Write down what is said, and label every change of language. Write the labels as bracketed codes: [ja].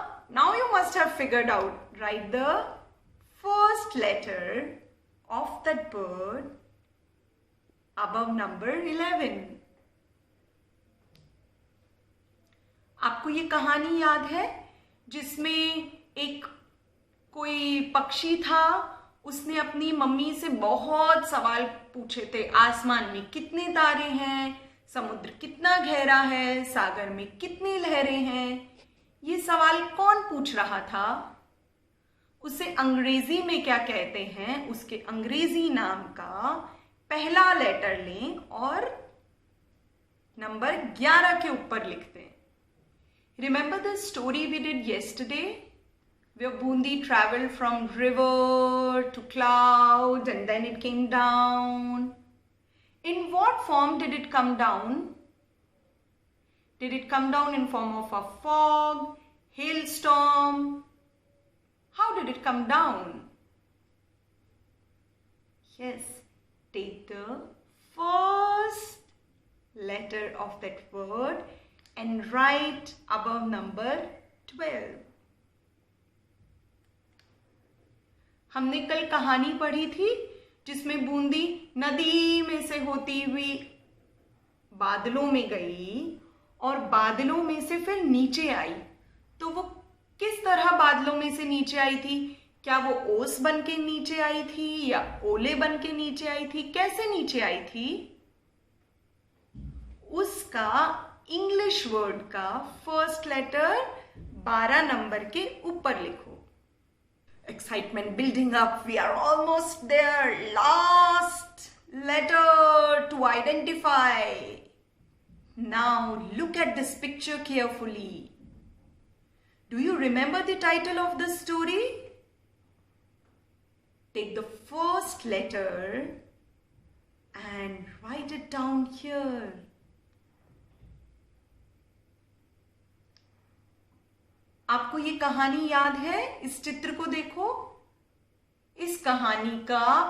[en] Now you must have figured out. Write the first letter of that bird above number 11. [hi] आपको ये कहानी याद है जिसमें एक कोई पक्षी था, उसने अपनी मम्मी से बहुत सवाल पूछे थे. आसमान में कितने तारे हैं, समुद्र कितना गहरा है, सागर में कितनी लहरें हैं? ये सवाल कौन पूछ रहा था? उसे अंग्रेजी में क्या कहते हैं? उसके अंग्रेजी नाम का पहला लेटर लें और नंबर 11 के ऊपर लिखते हैं. [en] Remember the story we did yesterday? Where Bundi traveled from river to cloud and then it came down. In what form did it come down? Did it come down in form of a fog, hailstorm? How did it come down? Yes, take the first letter of that word and write above number 12. [hi] हमने कल कहानी पढ़ी थी जिसमें बूंदी नदी में से होती हुई बादलों में गई और बादलों में से फिर नीचे आई. तो वो किस तरह बादलों में से नीचे आई थी? क्या वो ओस बन के नीचे आई थी या ओले बन के नीचे आई थी? कैसे नीचे आई थी? उसका इंग्लिश वर्ड का फर्स्ट लेटर 12 नंबर के ऊपर लिखो. [en] Excitement building up. We are almost there. Last letter to identify. Now look at this picture carefully. Do you remember the title of the story? Take the first letter and write it down here. [hi] आपको ये कहानी याद है? इस चित्र को देखो. इस कहानी का